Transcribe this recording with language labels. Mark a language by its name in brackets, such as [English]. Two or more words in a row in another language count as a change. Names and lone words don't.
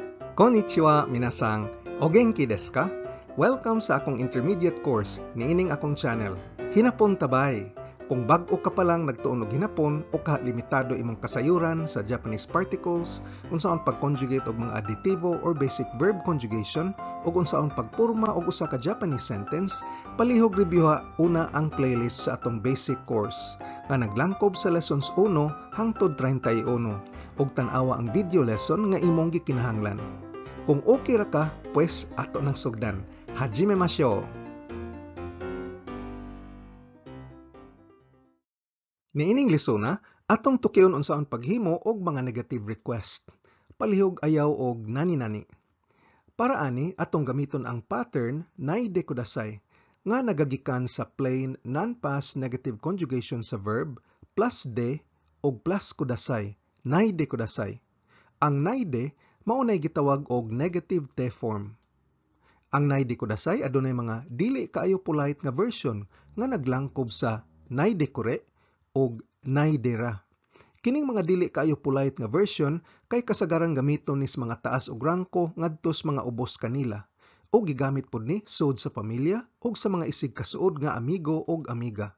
[Japanese] こんにちは、皆さん. お元気ですか? [Cebuano] Welcome sa akong [English] intermediate course [Cebuano] niining akong channel. Hinapon tabay. Kung bag-o ka pa lang nagtuon og hinapon o ka limitado imong kasayuran sa [English] Japanese particles, [Cebuano] unsaon pag-conjugate og mga adjetivo or [English] basic verb conjugation, [Cebuano] ug unsaon pagporma og usa ka [English] Japanese sentence, [Cebuano] palihog reviewha una ang playlist sa atong [English] basic course [Cebuano] nga naglangkob sa lessons 1 hangtod 31 ug tan-awa ang video lesson nga imong gikinahanglan. Kung okay ra ka, pues ato nang sugdan. [Japanese] 始めましょう! [Cebuano] Niining lesona, atong tukion unsaon paghimo og mga negative request. Palihog ayaw og nani-nani. Para ani, atong gamiton ang pattern [Japanese] ないでください [Cebuano] nga nagagikan sa [English] plain non-past negative conjugation [Cebuano] sa verb plus de og plus kudasai, [Japanese] ないでください. [Cebuano] Ang naide maunay gitawag og [English] negative te form. [Cebuano] Ang [Japanese] ないでください [Cebuano] adunay mga dili kaayo polite nga version nga naglangkob sa [Japanese] ないでくれ [Cebuano] og naide ra. Kining mga dili kaayo polite nga version kay kasagaran gamiton nis mga taas og rangko ngadtos mga ubos kanila o gigamit pod ni sud sa pamilya ug sa mga isig kasuod nga amigo ug amiga.